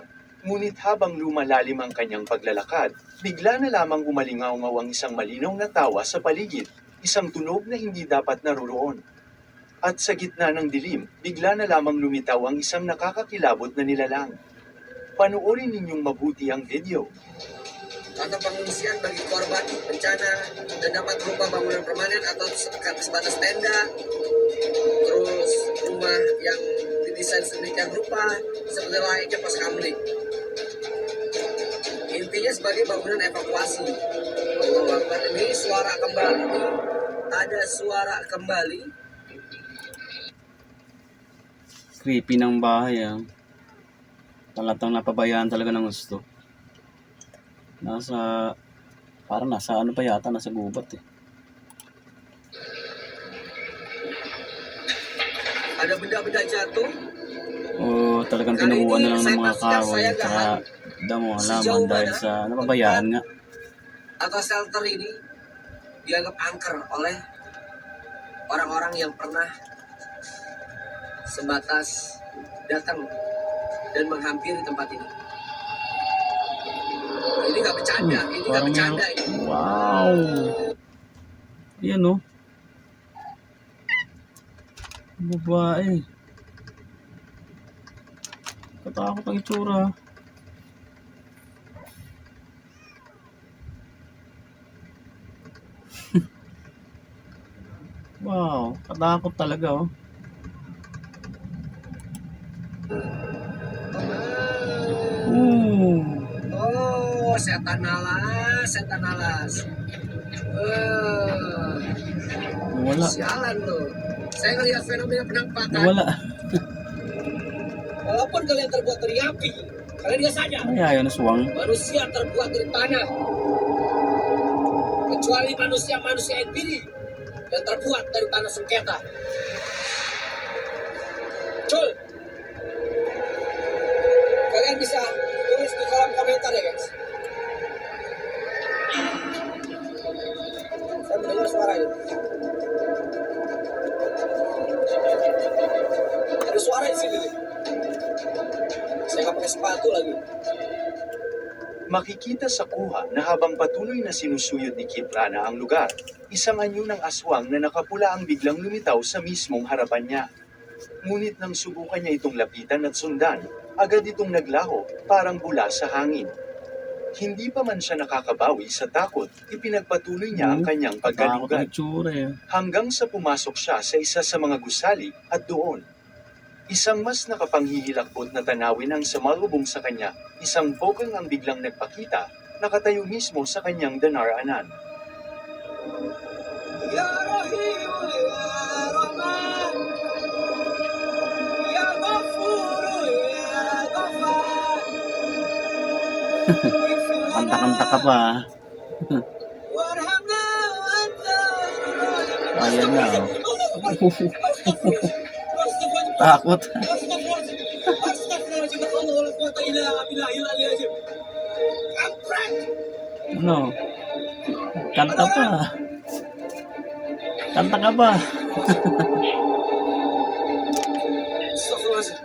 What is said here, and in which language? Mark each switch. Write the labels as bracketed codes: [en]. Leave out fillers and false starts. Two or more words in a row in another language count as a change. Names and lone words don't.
[tl] Ngunit habang lumalalim ang kanyang paglalakad, bigla na lamang umalingaw-ngaw ang isang malinaw na tawa sa paligid, isang tunog na hindi dapat naroroon. At sa gitna ng dilim, bigla na lamang lumitaw ang isang nakakakilabot na nilalang. Panoorin ninyong mabuti ang video. [id] Atau pengungsian bagi korban bencana dan dapat berupa bangunan permanen atau sebatas tenda, terus rumah yang didesain sedemikian rupa seperti layaknya pos kamling. Intinya sebagai bangunan evakuasi. Ini suara kembali, ada suara kembali. [tl] Creepy ng bahay ah. Talatang napabayaan talaga ng gusto. Parang nasa ano pa yata, nasa gubat eh. [id] ada benda-benda jatuh. [tl] O talagang tinubuan na lang ng mga kahoy tsaka damo halaman dahil sa napabayaan nga. [id] Atau shelter ini dianggap angker oleh orang-orang yang pernah sebatas datang dan menghampiri tempat ini. Ini nggak bercanda, ini nggak [tl] Parang [id] bercanda [tl] may... [id] ini. [tl] Wow! Yan o. Babae. Katakot ang itsura. Wow, katakot talaga oh. Ooh. [id] Oh, setan alas, setan alas. [tl] Nawala. [id] Sialan lo. Saya ngelihat fenomena penampakan. [tl] Nawala. [id] Walaupun kalian terbuat dari api, kalian nggak sadar. [tl] Ay, ayaw na suwang. [id] Manusia terbuat dari tanah. Kecuali manusia-manusia NPD yang terbuat dari tanah sengketa. Cul, kalian bisa tulis di kolom komentar ya guys. Saya mendengar suara itu. Ada suara di sini. Saya nggak pakai sepatu lagi. [tl] Makikita sa kuha na habang patuloy na sinusuyod ni Kiprana ang lugar, isang anyo ng aswang na nakapula ang biglang lumitaw sa mismong harapan niya. Ngunit nang subukan niya itong lapitan at sundan, agad itong naglaho, parang bula sa hangin. Hindi pa man siya nakakabawi sa takot, ipinagpatuloy niya ang kanyang Katakot ang pagkalugad. itsura eh. Hanggang sa pumasok siya sa isa sa mga gusali at doon. Isang mas nakapanghihilakbot na tanawin ang sumalubong sa kanya, isang bokang ang biglang nagpakita, nakatayo mismo sa kanyang danaranan. [ar] يا رحيم، يا رحمن، يا غفور، يا غفار. [tl] Kanta-kanta ka pa. [ar] وارحمنا وأنت. [tl] Ayan na oh. Takot. [ar] أستغفر الله العظيم، الله لا قوة إلا بالله العلي العظيم. [id] Kampret. [tl] Ano? Kanta pa. Kanta ka pa. [ar] أستغفر الله العظيم.